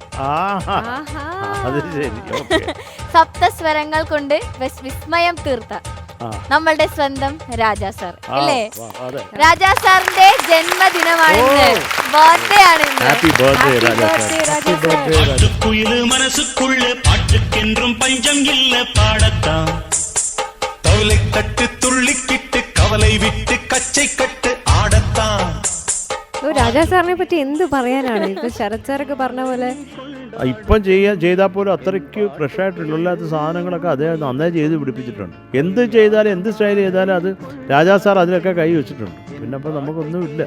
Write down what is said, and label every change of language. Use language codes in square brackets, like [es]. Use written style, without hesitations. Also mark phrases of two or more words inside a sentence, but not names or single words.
[ml] സപ്തസ്വരങ്ങൾ കൊണ്ട് വിസ്മയം തീർത്ത നമ്മളുടെ സ്വന്തം രാജാ സാർ അല്ലേ? രാജാ സാറിന്റെ ജന്മദിനമാണിന്ന്, ബർത്ത്ഡേ ആണ് ഇന്ന്. [ta] மனசுக்குள்ள பாட்டுக்கென்றும் பஞ்சம் இல்ல பாடத்தான் தவளை தட்டு துள்ளிக்கிட்டு கவலை விட்டு கச்சை கட்டு ஆடத்தான். [ml] രാജാ സാറിനെ പറ്റി എന്ത് പറയാനാണ്? ഇപ്പൊ ശരത് സാറൊക്കെ പറഞ്ഞ പോലെ ഇപ്പം ചെയ്താൽ പോലും അത്രയ്ക്ക് ഫ്രഷ് ആയിട്ടുള്ളല്ലാത്ത സാധനങ്ങളൊക്കെ അദ്ദേഹം നന്നായി ചെയ്ത് പിടിപ്പിച്ചിട്ടുണ്ട്. എന്ത് ചെയ്താലും എന്ത് സ്റ്റൈൽ ചെയ്താലും അത് രാജാ സാർ അതിലൊക്കെ കൈ വെച്ചിട്ടുണ്ട്. പിന്നെ അപ്പോൾ നമുക്കൊന്നും ഇല്ല.